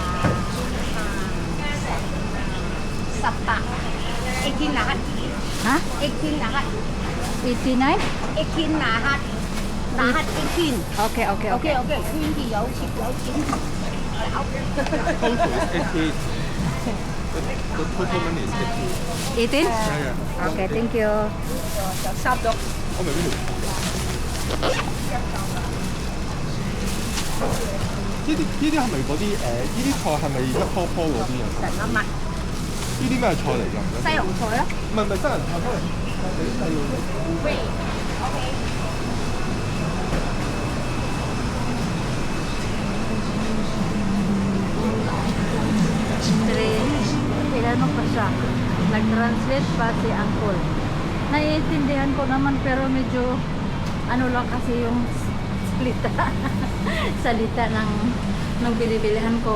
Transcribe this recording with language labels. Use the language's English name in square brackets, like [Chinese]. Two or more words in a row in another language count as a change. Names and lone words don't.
[Filipino] 18. 18 lahat. ha? 18 lahat. 89? 18 lahat. Lahat 18. [English] Okay, okay, okay. Okay, okay. [Cantonese] 20 有10有錢。 [English] Total is 80. The total money is 80. 18? Yeah, yeah. Okay, thank you. [Cantonese] 就收咗。我明邊度？呢啲係咪嗰啲呢啲菜係咪一棵棵嗰啲啊？成一蚊。呢啲咩菜嚟㗎？西洋菜咯。唔係西洋菜，西洋細路。喂 ，OK。 [Filipino] Pinano pa siya. Nag-translate pa si Uncle. Naiintindihan ko naman pero medyo ano lang kasi yung salita ng bilibilihan ko.